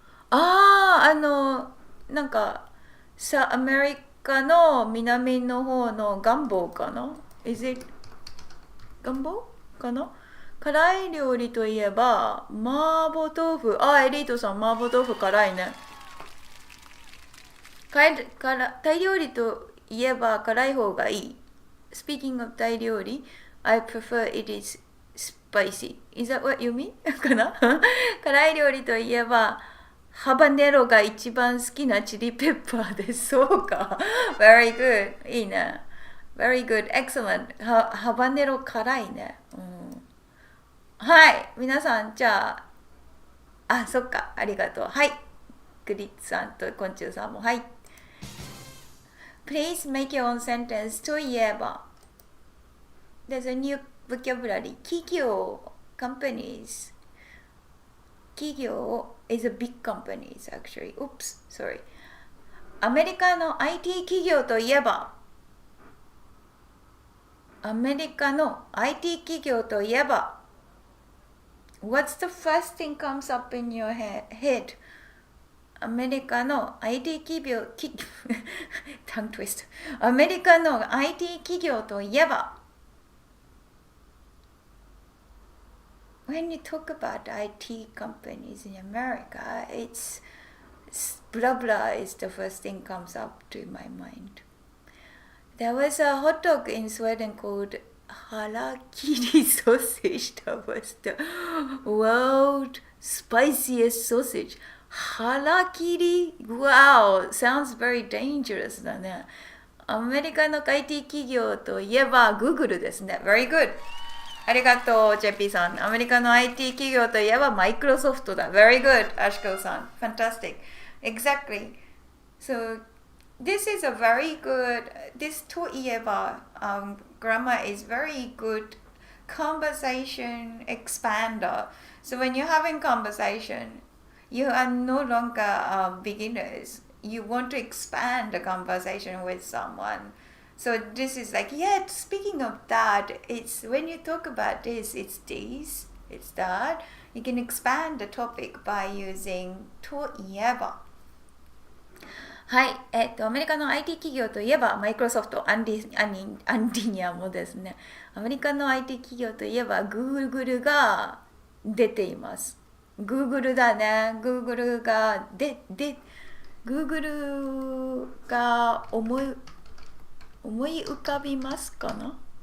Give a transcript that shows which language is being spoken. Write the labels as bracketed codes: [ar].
[ja] なんかアメリカの南の方のガンボかな？ [en] Is it [ja] ガンボかな？辛い料理といえば、麻婆豆腐。あ、エリートさん、麻婆豆腐辛いね。タイ料理といえば辛い方がいい。 [en] Speaking of [ja] タイ料理、 [en] I prefer it is spicy. Is that what you mean? [ja] かな辛い料理といえば、ハバネロが一番好きなチリペッパーです。そうか。 [en] Very good. [ja] いいね。 [en] Very good. Excellent. [ja] ハバネロ辛いね。はい。皆さん、じゃあ、そっか。ありがとう。はい。グリッツさんと昆虫さんも。はい。 [en] Please make your own sentence といえば。 There's a new vocabulary. 企業 companies. 企業 is a big companies actually. Oops, sorry. [ja] アメリカの IT 企業といえば。アメリカの IT 企業といえば。 [en] What's the first thing comes up in your head? [ja] アメリカの IT 企業、タントゥイスト。アメリカの IT 企業といえば。 [en] When you talk about IT companies in America, it's blah blah is the first thing comes up to my mind. There was a hot dog in Sweden called harakiri sausage. That was the world spiciest sausage. Harakiri? Wow, sounds very dangerous [ja] だね。アメリカの IT 企業といえば Google ですね。 [en] Very good. [ja] ありがとう、JP さん。アメリカの IT 企業といえばマイクロソフトだ。 [en] Very good, アシコさん。 Fantastic. Exactly. So, this is a very good, this といえば、grammar is very good conversation expander. So, when you're having conversation, you are no longer beginners. You want to expand the conversation with someone. So this is like, yeah, speaking of that, it's when you talk about this, it's this, it's that. You can expand the topic by using といえば。 [ja] はい、アメリカの IT 企業といえば、マイクロソフト、アンディニアもですね、アメリカの IT 企業といえば、Google が出ています。 Google だね。Google がGoogle が思い浮かびますかな？